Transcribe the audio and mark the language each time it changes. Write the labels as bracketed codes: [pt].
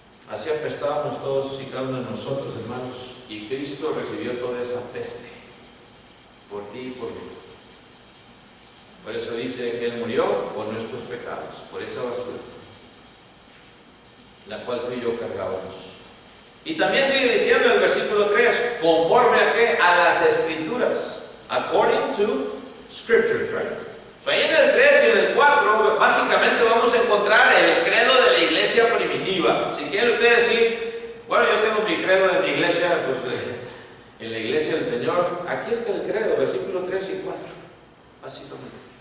[es] Así apestábamos todos y cada uno de nosotros, hermanos. Y Cristo recibió toda esa peste por ti y por mí. Por eso dice que Él murió por nuestros pecados, por esa basura, la cual tú y yo cargábamos. Y también sigue diciendo en el versículo 3, conforme a qué? A las Escrituras. [en] According to Scriptures, right? [es] So ahí en el 3 y en el 4, básicamente vamos a encontrar el credo de la iglesia primitiva. Si quieren ustedes decir, bueno, yo tengo mi credo de mi iglesia, pues en la iglesia del Señor, aquí está el credo, versículo 3 y 4, básicamente.